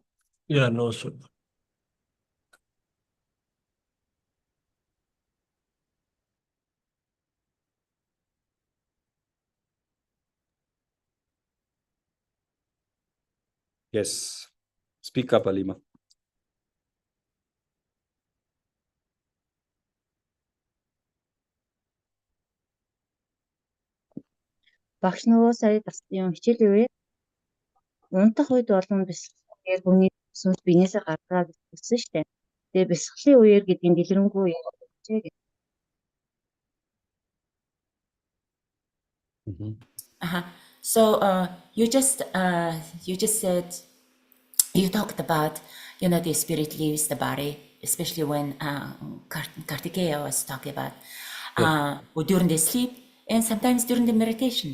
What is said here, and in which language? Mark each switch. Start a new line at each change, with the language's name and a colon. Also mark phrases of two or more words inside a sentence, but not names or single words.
English: Yeah, no, sir. Yes. Speak up, Alima.
Mongolian: Багш нөгөө сая бас юм хичээлийн үе унтах үед болон бясалгалын хүний сүнс биенээсээ гаргаа гэж хэлсэн шүү дээ. Тэгээ бясалгалын үеэр гэдгийг дэлгэрэнгүй ярьж гэж.
English: So you just said, you talked about, the spirit leaves the body, especially when Kartikeya was talking about during the sleep and sometimes during the meditation.